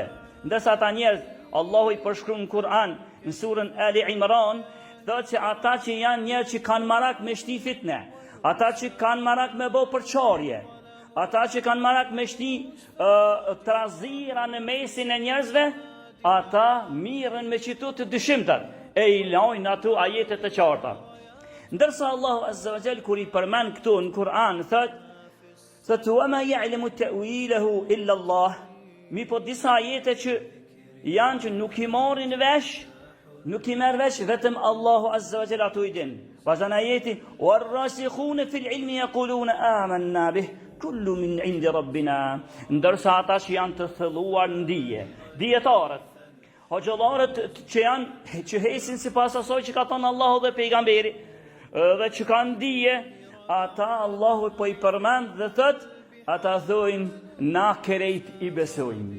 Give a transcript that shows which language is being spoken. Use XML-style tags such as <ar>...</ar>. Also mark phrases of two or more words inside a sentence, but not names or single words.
<sq>Ndërsa ata njerëz, Allahu i përshkruan në Kur'an, në surën Ali Imran, thotë se ata që janë njerëz që kanë marak me shti fitne, ata që kanë marak me bo përqarje, ata që kanë marak me shti trazira në mesin e njerëzve, ata mirën me qëtu të dyshimtat, e i lajnë ato ajetet të qarta. Ndërsa Allahu</sq> <ar>عز وجل</ar> <sq>kur i përmend këtu në Kur'an, thotë</sq> <ar>وما يعلم تأويله إلا الله,</ar> <sq>mi po disa ajete që janë që nuk i marrin vesh, nuk i merr vesh vetëm Allahu</sq> <ar>عز وجل</ar> <sq>ato i din. Vazhdan ajeti</sq> <ar>والراسخون في العلم يقولون آمنا به كل من عند ربنا.</ar> <sq>Ndërsa ata që janë të thëlluar në dije, dietarët, hoxhallarët që hesin sipas asaj që ka thënë Allahu dhe pejgamberi, dhe që kanë dije, ata Allahu po i përmend dhe thot, ata thojnë na krejt i besojmë.</sq>